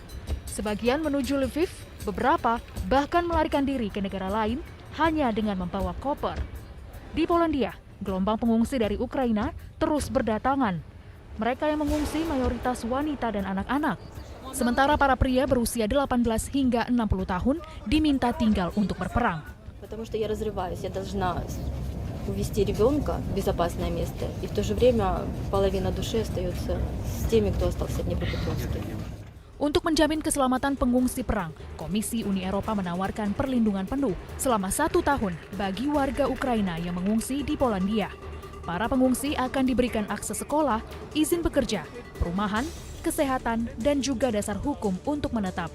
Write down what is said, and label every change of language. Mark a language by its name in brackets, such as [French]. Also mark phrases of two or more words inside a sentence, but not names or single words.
[Indonesian] Sebagian menuju Lviv, beberapa bahkan melarikan diri ke negara lain hanya dengan membawa koper. Di Polandia, gelombang pengungsi dari Ukraina terus berdatangan. Mereka yang mengungsi mayoritas wanita dan anak-anak. Sementara para pria berusia 18 hingga 60 tahun diminta tinggal untuk berperang. [Russian] Потому что я разрываюсь, я должна увезти ребенка в безопасное место, и в то же время половина души остается с теми, кто остался в Днепропетровске. [Indonesian] Untuk menjamin keselamatan pengungsi perang, Komisi Uni Eropa menawarkan perlindungan penuh selama 1 tahun bagi warga Ukraina yang mengungsi di Polandia. Para pengungsi akan diberikan akses sekolah, izin bekerja, perumahan, kesehatan, dan juga dasar hukum untuk menetap.